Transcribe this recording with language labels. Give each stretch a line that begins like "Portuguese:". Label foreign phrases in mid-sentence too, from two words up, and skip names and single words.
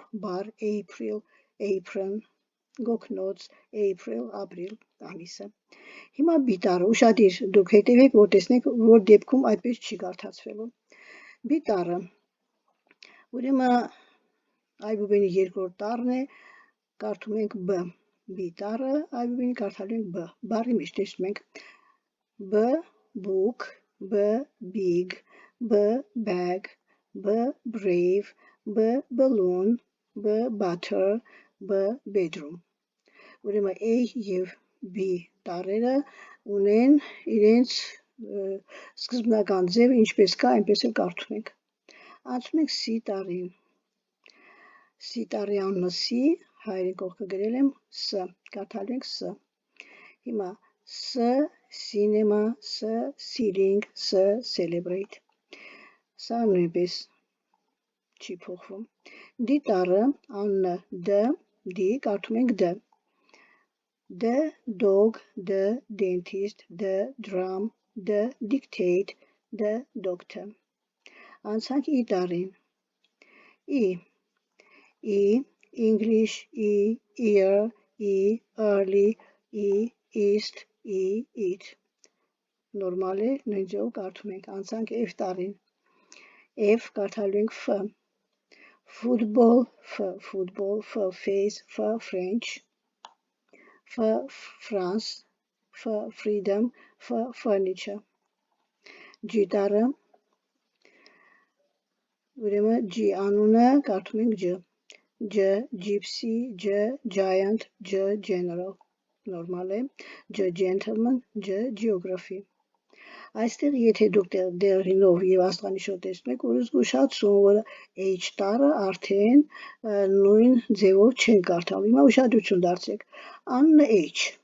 Armenian: բառ,
English: April, apron,
Armenian: գոգնոց, April, ապրիլ ամիսը։ Հիմա B տառը, ուշադիր դուք հետևեք, որ տեսնեք, որ դեպքում այդպես չի կարդացվելու։ B տառը, ուրեմն այբուբենի երկրորդ տառն է, կարդում ենք B։ B տառը այբուբենի կարդալու ենք B։ Բառի մեջ տեսնում ենք
English: B book, B big, B bag, B brave, B balloon, B butter, B bedroom։
Armenian: Ուրեմն A և B տառերը ունեն իրենց սկզբնական ձևը, ինչպես կա, այնպես էլ կարդում ենք։ Անցնում ենք C տառին։ C տառի անունը C, հայերեն կողքը գրել եմ S, կարդալու ենք S։ Հիմա
English: S cinema, S ceiling, S celebrate։
Armenian: Սա նույնպես չի փոխվում։ D տառը անունը D, D կարդում ենք D։
English: D dog, D dentist, D drum, D dictate, D doctor։
Armenian: Անցանք E տառին։
English: E English, E ear, E early, E east, E eat։
Armenian: Նորմալ է, նույն ձևով կարդում ենք։ Անցանք F տառին։ F կարդալու ենք F։
English: Football, F football, F face, F French, F France, F freedom, F furniture։
Armenian: G տառը, ուրեմն G անունը կարդում ենք G։
English: J gypsy, J giant, J general,
Armenian: նորմալ է,
English: J gentleman, J geography։
Armenian: Այստեղ եթե դուք դերինով եւ աստղանիշով տեսնում եք, որ զգուշացում, որ H տարը արդեն նույն ձևով չեն կարդալ։ Հիմա ուշադրություն դարձրեք։ Անունը H։